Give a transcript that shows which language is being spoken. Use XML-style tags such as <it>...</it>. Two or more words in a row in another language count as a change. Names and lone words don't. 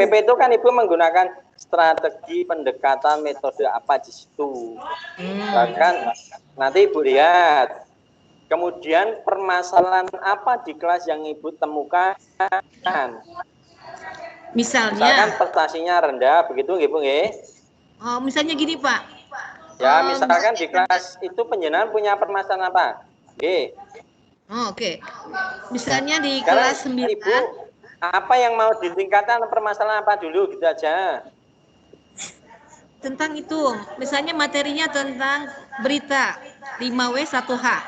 <id>RPP itu kan Ibu menggunakan strategi pendekatan metode apa di situ. Bahkan nanti Ibu lihat. Kemudian permasalahan apa di kelas yang Ibu temukan? Misalkan Misalnya, prestasinya rendah, begitu nggih Bu nggih? oh, misalnya gini Pak. Ya, misalkan di Misalnya, kelas itu penjenengan punya permasalahan apa? Nggih. oh, oke. Misalnya di Sekarang kelas 9, Ibu apa yang mau ditingkatkan permasalahan apa dulu gitu aja. tentang itu, misalnya materinya tentang berita 5W 1H.</id>